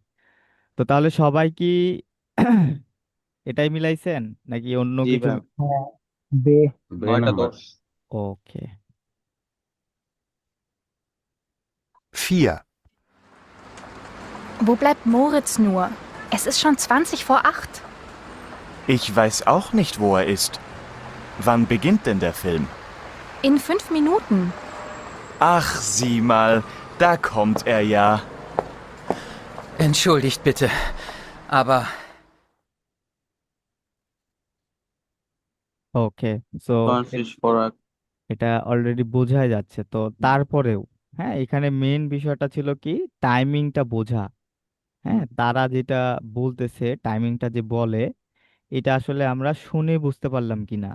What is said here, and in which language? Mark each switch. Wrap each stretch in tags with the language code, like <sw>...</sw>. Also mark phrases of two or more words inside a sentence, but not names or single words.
<bn>তো তাহলে সবাই কি এটাই মিলাইছেন নাকি অন্য জি কিছু? ভাই, হ্যাঁ, বে। বে 9টা নাম্বার। 10। ওকে, 4.</bn> <de>Wo bleibt Moritz nur? Es ist schon 20:08. Ich weiß auch nicht, wo er ist. Wann beginnt denn der Film? In 5 Minuten. Ach, sieh mal, da kommt er ja. Entschuldigt bitte, aber</de> <bn>ওকে, সো ফ্রান্সিস ফরাক। এটা অলরেডি বোঝাই যাচ্ছে। তো তারপরেও হ্যাঁ, এখানে মেন বিষয়টা ছিল কি, টাইমিংটা বোঝা। হ্যাঁ, তারা যেটা বলতেছে, টাইমিংটা যে বলে, এটা আসলে আমরা শুনে বুঝতে পারলাম কিনা।</bn>